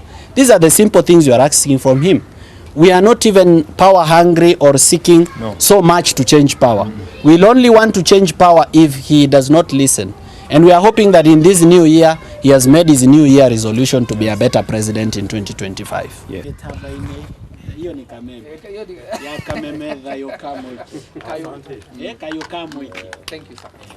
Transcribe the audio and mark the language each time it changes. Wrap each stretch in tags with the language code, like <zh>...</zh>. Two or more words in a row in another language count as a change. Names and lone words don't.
<en>These are the simple things you are asking from him. We are not even power hungry or seeking so much to change power. We'll only want to change power if he does not listen. And we are hoping that in this new year, he has made his new year resolution to be a better president in 2025. Yeah. Hiyo ni kameme. Ya kameme dhayo kamwe. Kayo kamwe. Thank you, sir.</en>